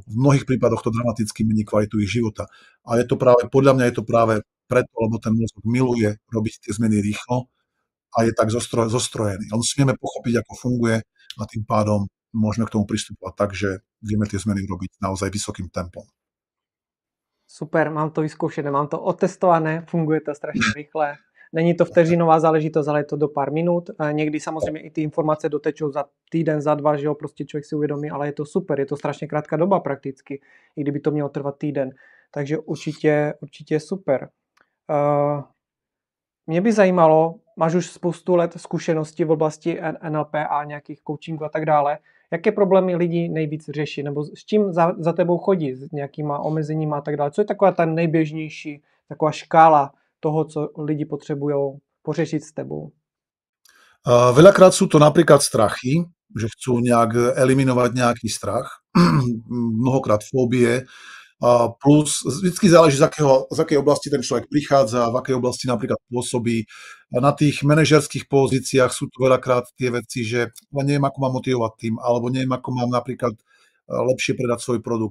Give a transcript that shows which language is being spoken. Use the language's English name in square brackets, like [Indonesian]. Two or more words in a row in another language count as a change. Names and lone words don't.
[Slovak] V mnohých prípadoch to dramaticky mení kvalitu ich života. A je to práve, podľa mňa je to práve preto, lebo ten mozog miluje robiť tie zmeny rýchlo a je tak zostrojený. Ale musíme pochopiť, ako funguje a tým pádom môžeme k tomu pristupovať tak, že vieme tie zmeny robiť naozaj vysokým tempom. [Czech] Super, mám to vyzkoušené, mám to otestované, funguje to strašně rychle. Není to vteřinová záležitost, ale je to do pár minut. Někdy samozřejmě i ty informace dotečou za týden, za dva, že jo, prostě člověk si uvědomí, ale je to super, je to strašně krátká doba prakticky, i kdyby to mělo trvat týden. Takže určitě super. Mě by zajímalo, máš už spoustu let zkušeností v oblasti NLP a nějakých coachingů a tak dále. Jaké problémy lidi nejvíc řeší, nebo s čím za tebou chodí, s nějakýma omezeníma a tak dále? Co je taková ta nejběžnější, taková škála toho, co lidi potřebují pořešiť s tebou? [Slovak] Veľakrát sú to napríklad strachy, že chcú nejak eliminovať nejaký strach, mnohokrát fóbie, Plus [Czech] vždycky záleží, [Slovak] z akej oblasti ten človek prichádza, v akej oblasti napríklad pôsobí. Na tých manažerských pozíciách sú to veľakrát tie veci, že neviem, ako mám motivovať tým, alebo neviem, ako mám napríklad lepšie predať svoj produkt.